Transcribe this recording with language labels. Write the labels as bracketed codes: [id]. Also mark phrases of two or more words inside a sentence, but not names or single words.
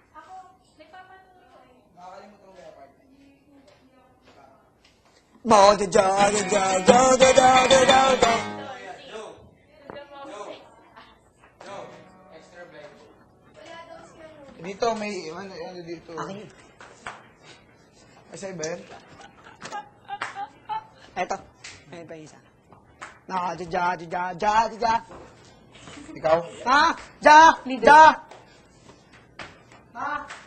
[tl] Mo da da da da da da da da da da. Dito, may, ano dito. Akin yun. Ay, sa iba yan? Eto. Ayun pa yung isa. Na, ja, ja, ja, ja, ja. Ikaw? Ha? Ja! Ja! Ha?